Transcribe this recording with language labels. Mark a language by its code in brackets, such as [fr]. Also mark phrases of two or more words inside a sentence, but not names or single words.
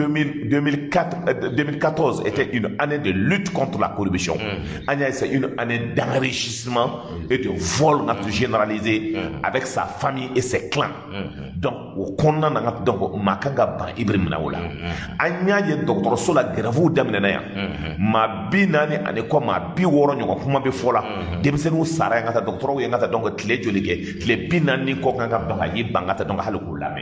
[bm] 2014 [fr] était une année de lutte contre la corruption [bm] an y'a [fr] c'est une année d'enrichissement et de vol généralisé avec sa famille et ses clans [bm] donc o kɔnɔna na donc maa kan ka ban Ibrahim na o la an y'a ye dɔgɔtɔrɔso la grèvew daminɛna yan maa 40 ani kɔ maa 60 ɲɔgɔn kuma bɛ fɔ la denmisɛnninw sara yan ka taa dɔgɔtɔrɔw ye n ka taa donc tile joli kɛ tile 40 kɔ kan ka donc a y'i ban ka taa donc hali k'u lamɛn